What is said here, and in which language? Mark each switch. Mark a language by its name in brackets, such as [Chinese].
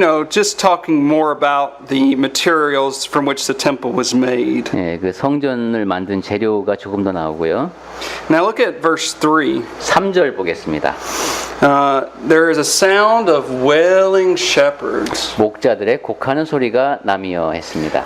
[English] just talking more about the materials from which the temple was made. [Korean] 예, 그 성전을 만든 재료가 조금 더 나오고요. [English] Now look at verse 3. [Korean] 3절 보겠습니다. [English] There is a sound of wailing shepherds. [Korean] 목자들의 곡하는 소리가 나며 했습니다.